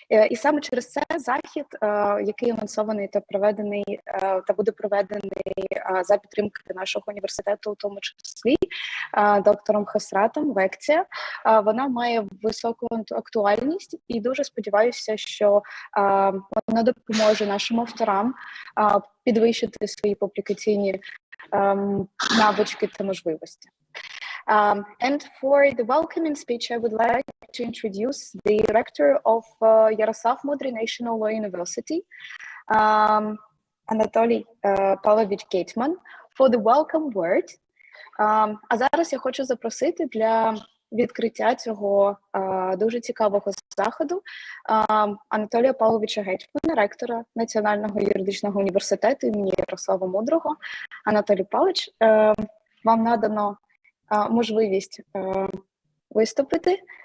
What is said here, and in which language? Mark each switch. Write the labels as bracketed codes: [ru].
[uk] І саме через це захід, який анонсований та проведений, та буде проведений за підтримки нашого університету, у тому числі доктором Хасратом, лекція, вона має високу актуальність, і дуже сподіваюся, що вона допоможе нашим авторам підвищити свої публікаційні навички та можливості. [en] And for the welcoming speech, I would like to introduce the director of Yaroslav-Mudry National Law University, Anatoly Pavlovich Gateman, for the welcome word. [uk] А зараз я хочу запросити для відкриття цього дуже цікавого заходу Анатолія Павловича Гетьмана, ректора Національного юридичного університету імені Ярослава Мудрого. Анатолій Павлович, вам надано можливість виступити.